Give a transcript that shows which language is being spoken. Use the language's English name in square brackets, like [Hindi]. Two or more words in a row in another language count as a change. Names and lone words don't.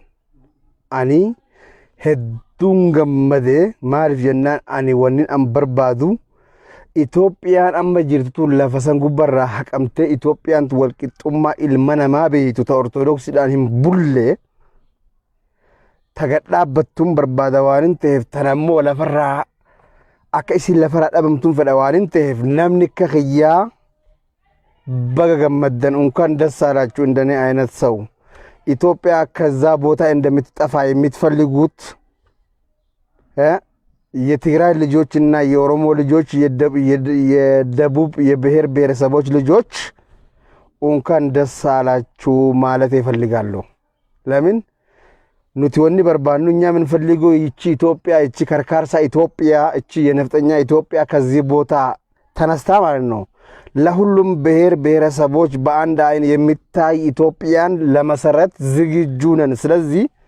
[Oromo] Ani hedduun gammadee maaliif jennaan ani wannin an barbaadu Itoophiyaan amma jirtu lafa san gubbarraa haqamtee Itoophiyaan walqixxummaa ilma namaa beeytu ta ortodoksiidhaan hin bulle taga dhaabbattuun barbaada waan hin ta'eef tanammoo lafarraa akka isin lafarraa dhabamtuun fedha waan hin ta'eef namni akka kiyyaa baga gammaddan [Amharic] እንኳን ደስ አላችሁ እንደኔ አይነት ሰው ኢትዮጵያ ከዛ ቦታ እንደምትጠፋ የምትፈልጉት የትግራይ ልጆችና የኦሮሞ ልጆች የደቡብ የብሔር ብሔረሰቦች ልጆች እንኳን ደስ አላችሁ ማለት ይፈልጋሉ። ለምን [Oromo] nuti wanni barbaannu [Amharic] እኛ ምን ፈልጉ ይቺ ኢትዮጵያ ይቺ ከርካርሳ ኢትዮጵያ ይቺ የነፍጠኛ ኢትዮጵያ ከዚህ ቦታ ተነስታ ማለት ነው ለሁሉም ብሔር ብሔረሰቦች በአንድ አይን የሚታይ ኢትዮጵያን ለመሰረት ዝግጁ ነን። ስለዚህ